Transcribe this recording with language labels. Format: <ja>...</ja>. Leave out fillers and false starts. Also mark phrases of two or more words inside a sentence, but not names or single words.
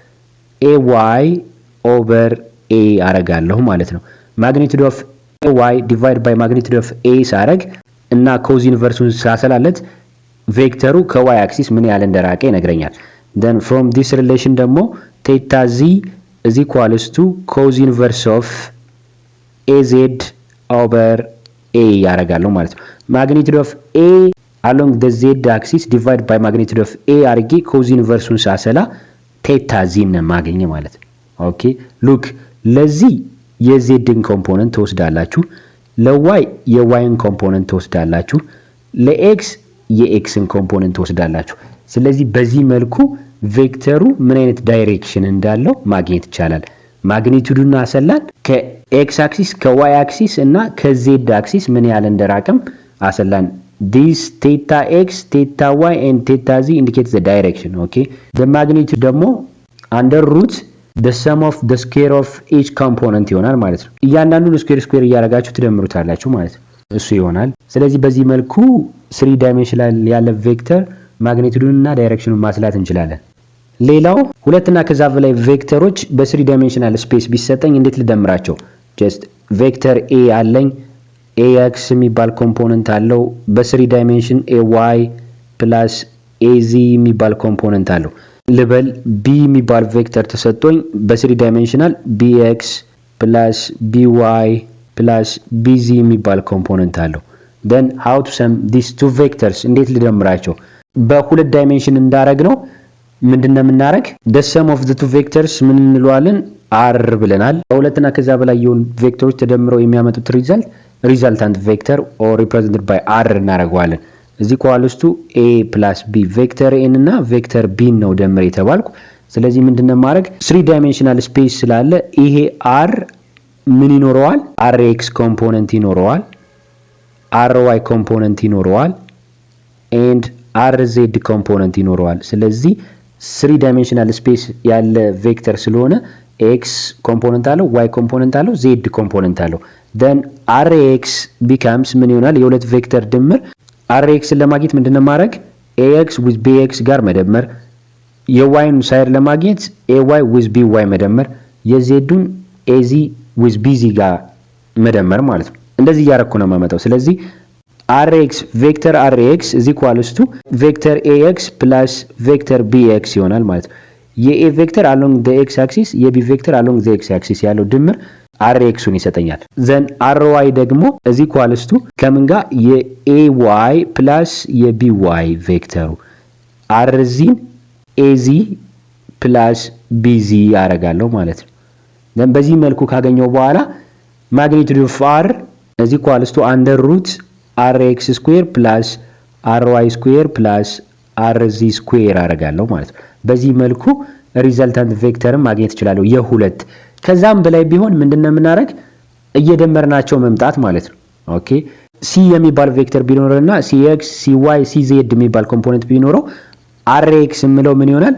<en>ay over a</en> <am>አረጋለሁ ማለት ነው።</am> <en>magnitude of ay divided by magnitude of a</en> <am>ሳረግ እና</am> <en>cos inverse</en> <am>ሳሰላለት ቬክተሩ ከy axis ምን ያህል እንደራቀ ይነግረኛል።</am> <en>then from this relation ደግሞ theta z is equals to cos inverse of az over a</en> <am>ያረጋለሁ ማለት ነው።</am> <en>magnitude of a along the z axis divided by magnitude of a አርጌ cos inverse</en> <am>ሳሰላ</am> <en>theta z</en> <am>ነው ማግኘ ማለት ነው።</am> <en>okay look</en> <am>ለዚህ የzን ኮምፖነንት ተወስዳላችሁ፣ ለy የyን ኮምፖነንት ተወስዳላችሁ፣ ለx የxን ኮምፖነንት ተወስዳላችሁ። ስለዚህ በዚህ መልኩ ቬክተሩ ምን አይነት ዳይሬክሽን እንዳለው ማግኘት ይቻላል። ማግኒቱዱን አሰላን ከ</am> <en>x axis</en> <am>ከ</am> <en>y axis</en> <am>እና ከ</am> <en>z axis</en> <am>ምን ያህል እንደራቀም አሰላን።</am> <en>this theta x theta y and theta z indicates the direction. okay the magnitude</en> <am>ደግሞ</am> <en>under root the sum of the square of each component</en> <am>ይሆናል ማለት ነው። እያንዳንዱን ስኩዌር እያደረጋችሁ ትደምሩታላችሁ ማለት ነው። እሱ ይሆናል። ስለዚህ በዚህ መልኩ 3 ዳይሜንሽናል ያለ ቬክተር ማግኒቱዱን እና ዳይሬክሽኑን ማስላት እንችላለን። ሌላው ሁለትና ከዛ በላይ ቬክተሮች በ3</am> <en>dimensional space</en> <am>ቢሰጠኝ እንዴት ልደምራቸው?</am> <en>just vector</en> <am>a አለኝ ax የሚባል ኮምፖነንት አለው በ3 ዳይሜንሽን</am> <en>ay plus az</en> <am>የሚባል ኮምፖነንት አለው ልበል። b የሚባል ቬክተር ተሰጥቶኝ በ3 ዳይሜንሽናል</am> <en>bx plus by plus bz</en> <am>የሚባል ኮምፖነንት አለው።</am> <en>then how to sum these two vectors</en> <am>እንዴት ልደምራቸው? በሁለት ዳይሜንሽን እንዳረግ ነው ምንድነው የምናረግ?</am> <en>the sum of the two vectors</en> <am>ምን እንለዋለን? r ብለናል። ሁለትና ከዛ በላይ የሆኑ ቬክተሮች ተደምረው የሚያመጡት</am> <en>resultant vector or represented by r</en> <am>እናረጋዋለን። እዚህ</am> <en>equals to a plus b</en> <am>ቬክተር n እና ቬክተር b ነው ደምር የተባልኩ። ስለዚህ ምንድነው ማረግ? 3</am> <en>dimensional space</en> <am>ስላለ ይሄ r ምን ይኖረዋል?</am> <en>rx component</en> <am>ይኖረዋል፣</am> <en>ry component</en> <am>ይኖረዋል</am> <en>and rz component</en> <am>ይኖረዋል። ስለዚህ 3</am> <en>dimensional space</en> <am>ያለ ቬክተር ስለሆነ</am> <en>x component</en> <am>አለው፣</am> <en>y component</en> <am>አለው፣</am> <en>z component</en> <am>አለው።</am> <en>then rx becomes</en> <am>ምን ይሆናል? የሁለት ቬክተር ድምር። rx ለማግኘት ምንድነው ማድረግ?</am> <en>ax with bx</en> <am>ጋር መደመር፣ የyን ሳይድ ለማግኘት</am> <en>ay with by</en> <am>መደመር፣ የzን</am> <en>az with bz</en> <am>ጋር መደመር ማለት ነው። እንደዚህ ያረኩ ነው ማመጣው። ስለዚህ</am> <en>rx vector rx is equals to vector ax plus vector bx</en> <am>ይሆናል ማለት ነው። የa ቬክተር</am> <en>along the x axis</en> <am>የb ቬክተር</am> <en>along the x axis</en> <am>ያለው ድምር rx ን ይሰጠኛል።</am> <en>then ry</en> <am>ደግሞ</am> <en>is equals to</en> <am>ከምን ጋር? የay plus የby ቬክተሩ</am> <en>rz az plus bz</en> <am>ያረጋለሁ ማለት ነው። then በዚህ መልኩ ካገኘው በኋላ</am> <en>magnitude of r is equals to under root rx square plus ry square plus rz square</en> <am>አረጋለሁ ማለት ነው። በዚህ መልኩ</am> <en>resultant vector</en> <am>ማግኘት ይችላልው የሁለት ከዛም በላይ ቢሆን ምንድነው የምናረግ? እየደመርናቸው መምጣት ማለት ነው። ኦኬ c የሚባል ቬክተር ቢኖርና cx cy cz የሚባል ኮምፖነንት ቢኖረው rx የሚለው ምን ይሆናል?</am>